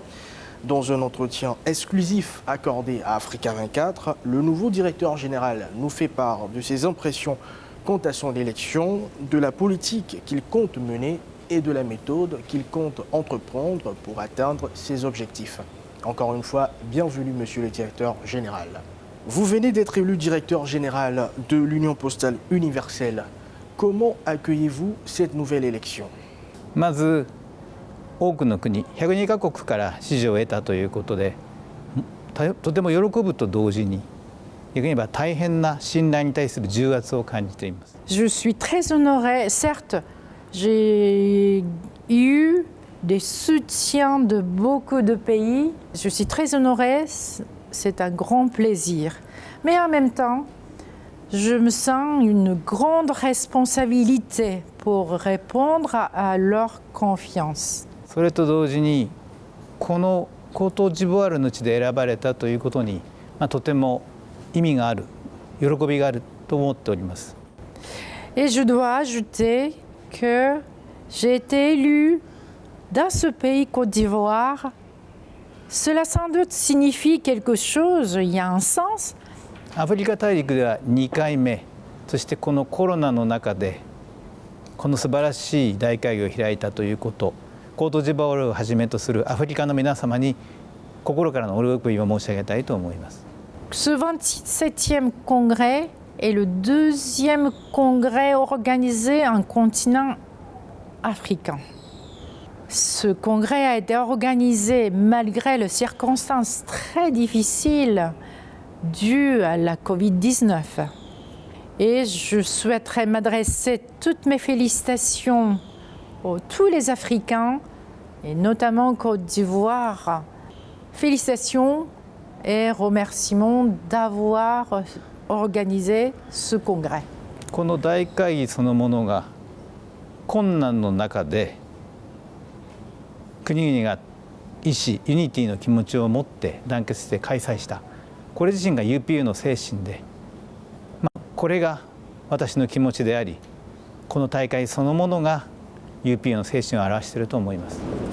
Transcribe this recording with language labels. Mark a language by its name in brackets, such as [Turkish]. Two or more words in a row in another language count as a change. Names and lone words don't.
[French] Dans un entretien exclusif accordé à Africa 24, le nouveau directeur général nous fait part de ses impressions quant à son élection, de la politique qu'il compte mener et de la méthode qu'il compte entreprendre pour atteindre ses objectifs. Encore une fois, bienvenue Monsieur le directeur général. Vous venez d'être élu directeur général de l'Union postale universelle. Comment accueillez-vous cette nouvelle élection? [Japanese] まず多くの国102カ国から支持を得たということでとても喜ぶと同時に逆に言えば大変な信頼に対する重圧を感じています。 [French] Je suis très honorée. Certes, j'ai eu des soutiens de beaucoup de pays. Je suis très honorée. C'est un grand plaisir. Mais en même temps, je me sens une grande responsabilité pour répondre à leur confiance. [Japanese] それと同時にこのコートジボワールの地で選ばれたということに、とても意味がある、喜びがあると思っております。 [French] Et je dois ajouter que j'ai été élue dans ce pays, Côte d'Ivoire. Cela sans doute signifie quelque chose, il y a un sens. [Japanese] アフリカ大陸では2回目、そしてこのコロナの中でこの素晴らしい大会議を開いたということ、コートジボワールをはじめとするアフリカの皆様に心からのお喜びを申し上げたいと思います。 [French] Ce 27e congrès est le deuxième congrès organisé en continent africain. Ce congrès a été organisé malgré les circonstances très difficiles dues à la Covid-19. Et je souhaiterais m'adresser toutes mes félicitations à tous les Africains, et notamment Côte d'Ivoire. Félicitations et remerciements d'avoir organisé ce congrès. [Japanese] この大会議そのものが困難の中で国々が意思ユニティの気持ちを持って団結して開催した、これ自身が UPU の精神で、これが私の気持ちであり、この大会そのものが UPU の精神を表していると思います。